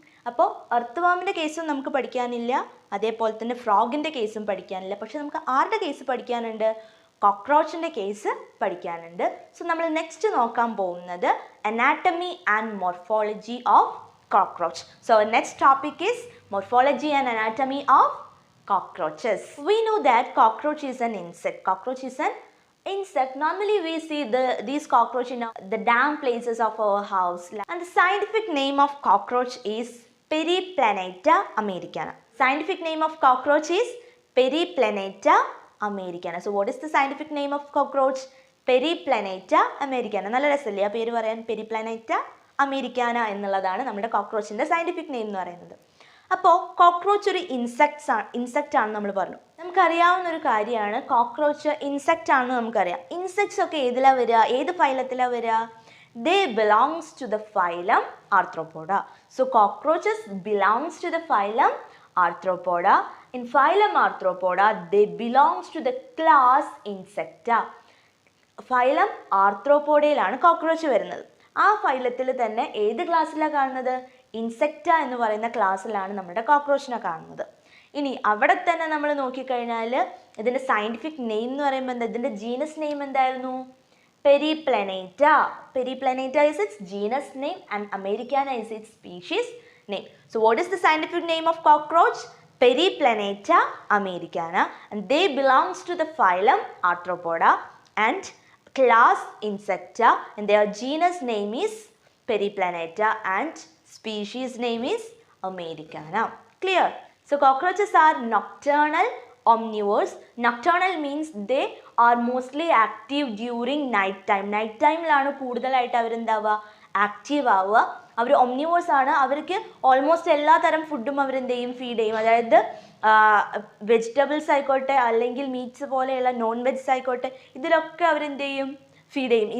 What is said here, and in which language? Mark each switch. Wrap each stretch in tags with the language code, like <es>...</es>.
<ml>അപ്പോൾ എർത്ത് വോമിൻ്റെ കേസും നമുക്ക് പഠിക്കാനില്ല, അതേപോലെ തന്നെ ഫ്രോഗിൻ്റെ കേസും പഠിക്കാനില്ല. പക്ഷെ നമുക്ക് ആരുടെ കേസ് പഠിക്കാനുണ്ട്, കോക്രോച്ചിൻ്റെ കേസ് പഠിക്കാനുണ്ട്. സോ നമ്മൾ നെക്സ്റ്റ് നോക്കാൻ പോകുന്നത് anatomy and morphology of cockroach.</ml> <en>So our next topic is morphology and anatomy of cockroaches. We know that cockroach is an insect. Cockroach is an insect. Normally we see these cockroach in the damp places of our house. And the scientific name of cockroach is Periplaneta americana. Scientific name of cockroach is Periplaneta americana. So what is the scientific name of cockroach? Periplaneta americana.</en> <ml>നല്ല രസമല്ലേ ആ പേര് പറയാൻ, Periplaneta americana എന്നുള്ളതാണ് നമ്മുടെ കോക്രോച്ചിൻ്റെ scientific name എന്ന് പറയുന്നത്. അപ്പോൾ കോക്രോച്ച് ഒരു ഇൻസെക്റ്റ് ആണെന്ന് നമ്മൾ പറഞ്ഞു. നമുക്കറിയാവുന്ന ഒരു കാര്യമാണ് കോക്രോച്ച് ഇൻസെക്റ്റ് ആണെന്ന് നമുക്കറിയാം. ഇൻസെക്ട്സ് ഒക്കെ ഏതിലാണ് വരിക, ഏത് ഫൈലത്തിലാണ് വരിക?</ml> <en>They belongs to the phylum Arthropoda. So cockroaches belongs to the phylum Arthropoda. In phylum Arthropoda, they belongs to the class Insecta.</en> <ml>Phylum ആർത്രോപോഡയിലാണ് cockroach വരുന്നത്. ആ ഫൈലത്തിൽ തന്നെ ഏത് ക്ലാസ്സിലാണ് കാണുന്നത്? ഇൻസെക്റ്റ എന്ന് പറയുന്ന ക്ലാസ്സിലാണ് നമ്മുടെ കോക്രോച്ചിനെ കാണുന്നത്. ഇനി അവിടെ തന്നെ നമ്മൾ നോക്കിക്കഴിഞ്ഞാൽ ഇതിൻ്റെ സയൻറ്റിഫിക് നെയിം എന്ന് പറയുമ്പോൾ എന്താ, ഇതിൻ്റെ ജീനസ് നെയിം എന്തായിരുന്നു?</ml> <en>Periplaneta. Periplaneta is its genus name and Americana is its species name. So what is the scientific name of cockroach? Periplaneta americana, and they belongs to the phylum Arthropoda and class Insecta, and their genus name is Periplaneta and species name is Americana. Clear? So cockroaches are nocturnal omnivores. Nocturnal means they are mostly active during night time.</en> <ml>Night timeലാണ് കൂടുതലായിട്ട് അവരെന്താവുക, active ആവുക. അവർ ഒംനിവേഴ്സ് ആണ്. അവർക്ക് almost എല്ലാ തരം ഫുഡും അവരെന്ത് ചെയ്യും, feed ചെയ്യും. അതായത് വെജിറ്റബിൾസ് ആയിക്കോട്ടെ അല്ലെങ്കിൽ മീറ്റ്സ് പോലെയുള്ള നോൺ വെജ് ആയിക്കോട്ടെ, ഇതിലൊക്കെ അവരെന്ത് ചെയ്യും, ഫീഡ് ചെയ്യും.</ml>